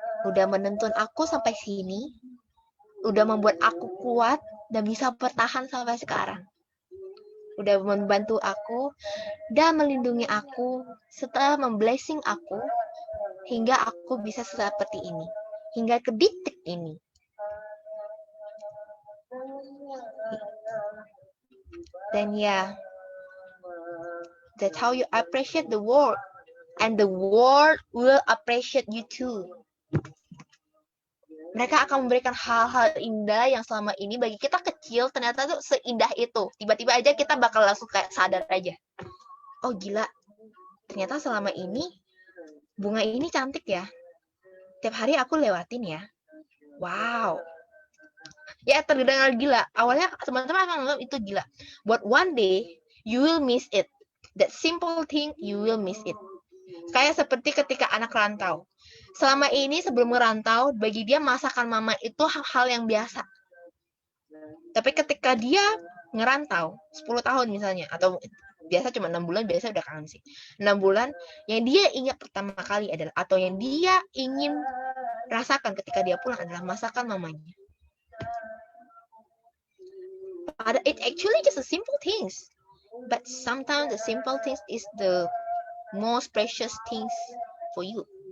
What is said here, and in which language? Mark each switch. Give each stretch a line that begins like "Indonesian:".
Indonesian: Udah menuntun aku sampai sini. Udah membuat aku kuat dan bisa bertahan sampai sekarang. Udah membantu aku dan melindungi aku setelah memblessing aku hingga aku bisa seperti ini, hingga ke titik ini. Dan ya,
English: that's how you appreciate the world, and the world will appreciate you too.
Indonesian: Mereka akan memberikan hal-hal indah yang selama ini bagi kita kecil ternyata tuh seindah itu. Tiba-tiba aja kita bakal langsung kayak sadar aja. Oh gila, ternyata selama ini bunga ini cantik ya. Tiap hari aku lewatin ya. Wow. Ya terdengar gila. Awalnya teman-teman akan menganggap itu gila.
English: But one day, you will miss it. That simple thing, you will miss it.
Indonesian: Kayak seperti ketika anak rantau. Selama ini sebelum merantau, bagi dia masakan mama itu hal yang biasa. Tapi ketika dia ngerantau, 10 tahun misalnya, atau biasa cuma 6 bulan, biasa udah kangen sih. 6 bulan, yang dia ingat pertama kali adalah, atau yang dia ingin rasakan ketika dia pulang adalah masakan mamanya.
English: It actually just a simple things. But sometimes the simple things is the most precious things for you.